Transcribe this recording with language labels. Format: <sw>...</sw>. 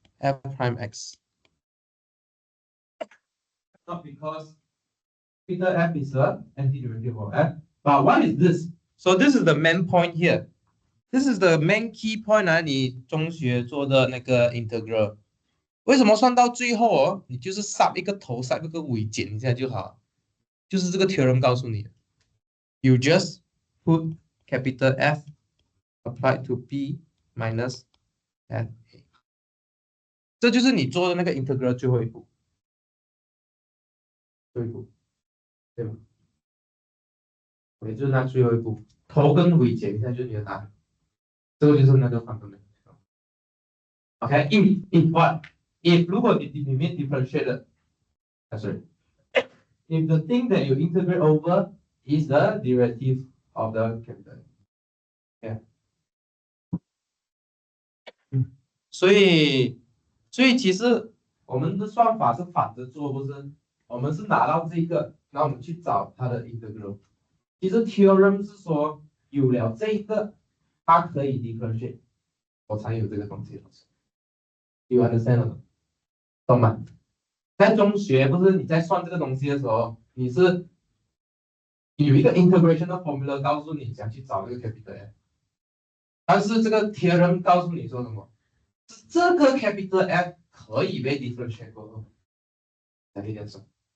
<en>f prime x. Not because capital F is the antiderivative of F, but what is this? So this is the main point here. This is the main key point 啊，</en> <zh>你中学做的那个 integral。为什么算到最后哦，你就是 sub 一个头 sub 一个尾减一下就好，就是这个 theorem 告诉你的。</zh> <en>You just put capital F applied to B minus F A，</en> <zh>这就是你做的那个 integral 最后一步，最后一步，对吗？对，就是那最后一步，头跟尾减一下就是你的答案，这个就是那个 fundamental。</zh> <en>OK， if what if</en> <zh>如果你里面 differentiate 的，</zh> <en>sorry， if the thing that you integrate over is the derivative of the capital， yeah，</en> <zh>所以其实我们的算法是反着做，不是？我们是拿到这个，然后我们去找它的 integral。其实 theorem 是说有了这个，它可以 differentiate， 我才有这个东西。</zh> <en>You understand</en> <zh>懂吗？在中学不是你在算这个东西的时候，你是有一个 integration 的 formula 告诉你怎样去找这个 capital F， 但是这个 theorem 告诉你说什么？这个 capital F 可以被 differentiate 过后，才可以这样算。</zh>